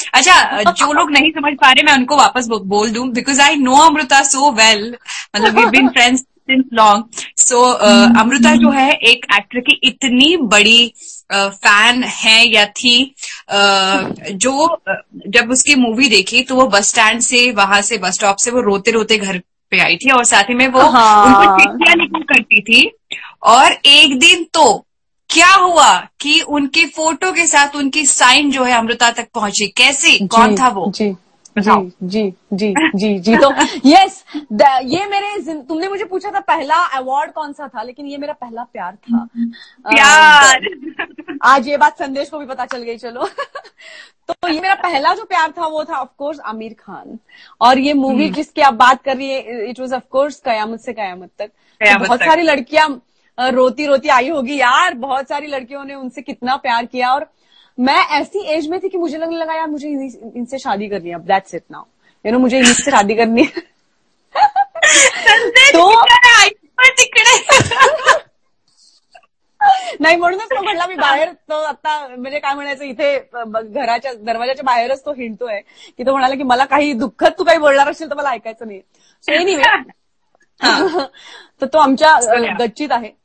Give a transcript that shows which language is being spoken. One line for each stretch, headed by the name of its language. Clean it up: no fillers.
Hindi: अच्छा, जो लोग नहीं समझ पा रहे मैं उनको वापस बोल दूं
English: because I know Amrita so well,
Hindi: मतलब
English: We been friends since long.
Hindi: So Amrita जो है एक एक्टर की इतनी बड़ी फैन है या थी, जो जब उसकी मूवी देखी तो वो बस स्टैंड से, वहां से बस स्टॉप से वो रोते रोते घर पे आई थी और साथ ही में वो उनको चिट्ठियां लिखा करती थी. और एक दिन तो क्या हुआ कि उनकी फोटो के साथ उनकी साइन जो है अमृता तक पहुंची. कैसे, कौन था वो? जी तो यस, ये मेरे, तुमने मुझे पूछा था पहला अवार्ड कौन सा था, लेकिन ये मेरा पहला प्यार था. प्यार. आज ये बात संदेश को भी पता चल गई. चलो तो ये मेरा पहला जो प्यार था वो था ऑफकोर्स आमिर खान. और ये मूवी जिसकी आप बात कर रही है,
English: it was of course
Hindi: कयामत से कयामत तक. बहुत सारी लड़कियां रोती रोती आई होगी यार, बहुत सारी लड़कियों ने उनसे कितना प्यार किया. और मैं ऐसी एज में थी कि मुझे लगने लगा यार मुझे इनसे शादी करनी है, अब
English: that's it now, you know,
Hindi: मुझे इनसे शादी करनी है.
Marathi: तो नाही, म्हणूनच तो म्हणला मी बाहेर, तो आता म्हणजे काय म्हणायचं, इथे घराच्या दरवाजाच्या बाहेरच तो हिंडतोय की तो म्हणाला की मला काही दुःखद तू काही बोलणार असेल तर मला ऐकायचं नाही. सो एनिवे तर तो आमच्या गच्चीत आहे.